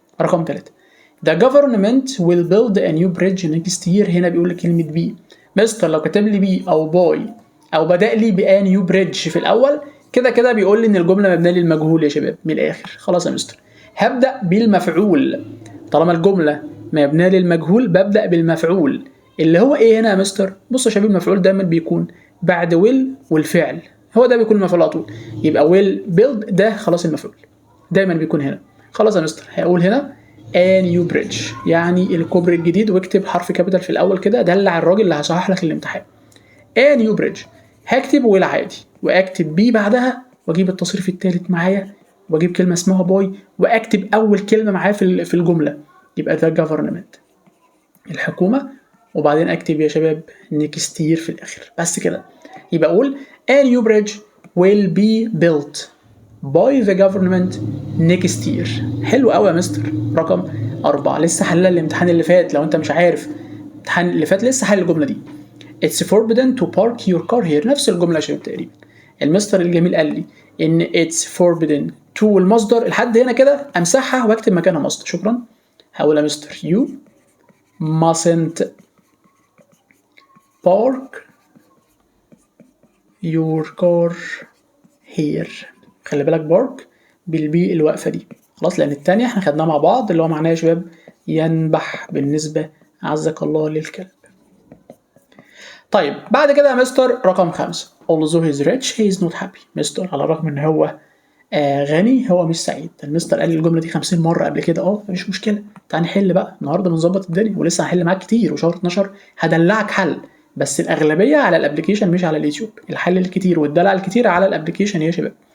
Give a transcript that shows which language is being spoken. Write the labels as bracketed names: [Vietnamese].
[Arabic] رقم 3 [English] The government will build a new bridge next year. [Arabic] هنا بيقول لي كلمه بي. مستر لو كتب لي بي او باي او بدأ لي بان نيو بريدج في الاول كده كده بيقول لي ان الجمله مبنيه للمجهول يا شباب من الاخر. خلاص يا مستر هبدأ بالمفعول، طالما الجمله مبنيه للمجهول ببدأ بالمفعول اللي هو ايه هنا يا مستر؟ بص يا شباب المفعول دايما بيكون بعد ويل والفعل، هو ده بيكون المفعول على طول. يبقى ويل بيلد ده خلاص المفعول دايما بيكون هنا. خلاص يا مستر هقول هنا [English] a new bridge [Arabic] يعني الكوبري الجديد، واكتب حرف كابيتال في الاول كده دلع الراجل اللي هصحح لك الامتحان. [English] a new bridge [Arabic] هكتب ويل عادي واكتب بي بعدها واجيب التصريف الثالث معايا واجيب كلمه اسمها باي واكتب اول كلمه معايا في الجمله يبقى [English] the government [Arabic] الحكومه، وبعدين اكتب يا شباب [English] next year [Arabic] في الاخر بس كده. يبقى اقول [English] a new bridge will be built by the government next year. [Arabic] حلو قوي يا مستر. رقم 4 لسه حلها الامتحان اللي فات، لو انت مش عارف الامتحان اللي فات لسه حل الجمله دي. [English] It's forbidden to park your car here. [Arabic] نفس الجمله يا شباب تقريبا. المستر الجميل قال لي ان [English] it's forbidden to [Arabic] المصدر لحد هنا كده امسحها واكتب مكانها مصدر. شكرا. هقول يا مستر [English] you mustn't park your car here. [Arabic] خلي بالك بارك بالبي الواقفه دي خلاص، لان الثانيه احنا خدناها مع بعض اللي هو معناه يا شباب ينبح بالنسبه عزك الله للكلب. طيب بعد كده يا مستر رقم 5 [English] although he's rich he is not happy. [Arabic] مستر على الرغم ان هو غني هو مش سعيد. المستر قال لي الجمله دي 50 مره قبل كده مفيش مشكله، تعال نحل بقى النهارده بنظبط الدنيا ولسه هحل معاك كتير وشهر 12 هدلعك حل، بس الاغلبيه على الابلكيشن مش على اليوتيوب، الحل الكتير والدلع الكتير على الابلكيشن يا شباب.